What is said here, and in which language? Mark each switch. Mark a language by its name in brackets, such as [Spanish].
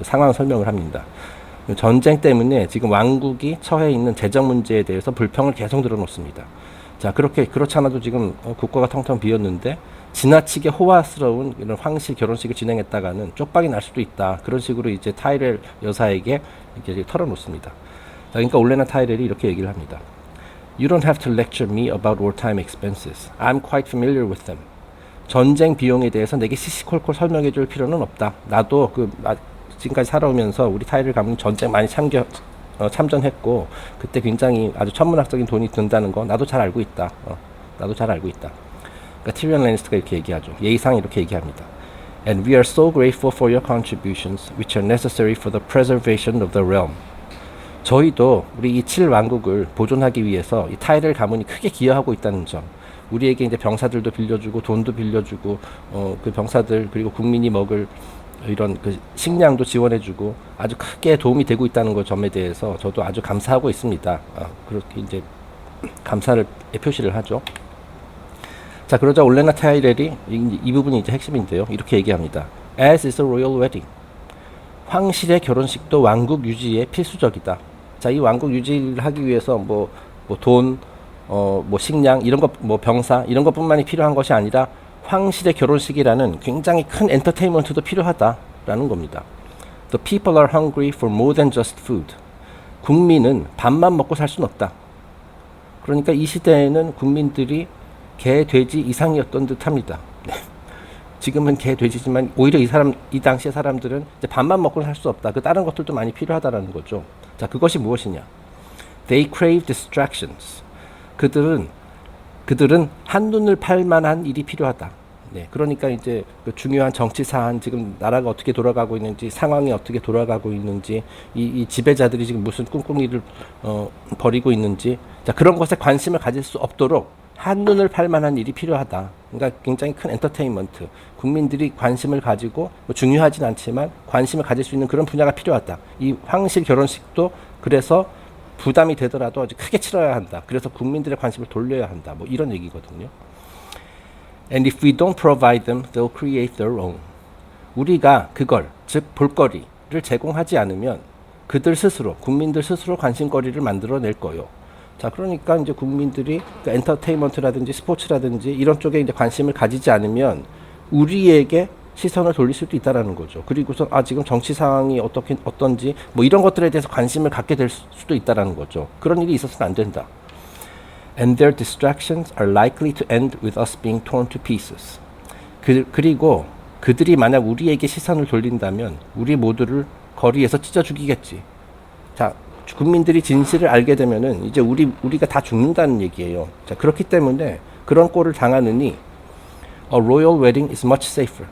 [Korean] 상황 설명을 합니다. 전쟁 때문에 지금 왕국이 처해 있는 재정 문제에 대해서 불평을 계속 늘어놓습니다. 자, 그렇지 않아도 지금 국가가 텅텅 비었는데 지나치게 호화스러운 이런 황실 결혼식을 진행했다가는 쪽박이 날 수도 있다. 그런 식으로 이제 타이렐 여사에게 이렇게 털어놓습니다. 자, 그러니까 올레나 타이렐이 이렇게 얘기를 합니다. [English] You don't have to lecture me about wartime expenses. I'm quite familiar with them. [Korean] 전쟁 비용에 대해서 내게 시시콜콜 설명해 줄 필요는 없다. 나도 지금까지 살아오면서 우리 타이렐 가문 전쟁 많이 참전했고, 그때 굉장히 아주 천문학적인 돈이 든다는 거 나도 잘 알고 있다. 나도 잘 알고 있다. 그러니까 티리언 레니스터가 이렇게 얘기하죠. 예의상 이렇게 얘기합니다. [English] And we are so grateful for your contributions, which are necessary for the preservation of the realm. [Korean] 저희도 우리 이 7왕국을 보존하기 위해서 이 타이렐 가문이 크게 기여하고 있다는 점, 우리에게 이제 병사들도 빌려주고 돈도 빌려주고 그 병사들 그리고 국민이 먹을 이런 식량도 지원해주고 아주 크게 도움이 되고 있다는 것 점에 대해서 저도 아주 감사하고 있습니다. 그렇게 이제 감사를 표시를 하죠. 자, 그러자 올레나 타이렐이 이 부분이 이제 핵심인데요. 이렇게 얘기합니다. [English] As is a royal wedding. [Korean] 황실의 결혼식도 왕국 유지에 필수적이다. 자, 이 왕국 유지를 하기 위해서 뭐 돈, 뭐 식량 이런 것, 뭐 병사 이런 것뿐만이 필요한 것이 아니라 황실의 결혼식이라는 굉장히 큰 엔터테인먼트도 필요하다라는 겁니다. [English] The people are hungry for more than just food. [Korean] 국민은 밥만 먹고 살 수는 없다. 그러니까 이 시대에는 국민들이 개, 돼지 이상이었던 듯합니다. 지금은 개, 돼지지만 오히려 이 당시의 사람들은 이제 밥만 먹고는 살 수 없다. 다른 것들도 많이 필요하다라는 거죠. 자, 그것이 무엇이냐? [English] They crave distractions. [Korean] 그들은 한눈을 팔 만한 일이 필요하다. 네, 그러니까 이제 그 중요한 정치 사안, 지금 나라가 어떻게 돌아가고 있는지, 상황이 어떻게 돌아가고 있는지, 이 지배자들이 지금 무슨 꿍꿍이를 벌이고 있는지, 자, 그런 것에 관심을 가질 수 없도록 한눈을 팔 만한 일이 필요하다. 그러니까 굉장히 큰 엔터테인먼트, 국민들이 관심을 가지고 뭐 중요하진 않지만 관심을 가질 수 있는 그런 분야가 필요하다. 이 황실 결혼식도 그래서 부담이 되더라도 아주 크게 치러야 한다. 그래서 국민들의 관심을 돌려야 한다. 뭐 이런 얘기거든요. [English] And if we don't provide them, they'll create their own. [Korean] 우리가 그걸, 즉 볼거리를 제공하지 않으면 그들 스스로, 국민들 스스로 관심거리를 만들어낼 거요. 자, 그러니까 이제 국민들이 그 엔터테인먼트라든지 스포츠라든지 이런 쪽에 이제 관심을 가지지 않으면 우리에게 시선을 돌릴 수도 있다라는 거죠. 그리고서 지금 정치 상황이 어떤지 뭐 이런 것들에 대해서 관심을 갖게 될 수도 있다라는 거죠. 그런 일이 있어서는 안 된다. [English] And their distractions are likely to end with us being torn to pieces. [Korean] 그리고 그들이 만약 우리에게 시선을 돌린다면 우리 모두를 거리에서 찢어 죽이겠지. 자, 국민들이 진실을 알게 되면은 이제 우리가 다 죽는다는 얘기예요. 자, 그렇기 때문에 그런 꼴을 당하느니 [English] A royal wedding is much safer.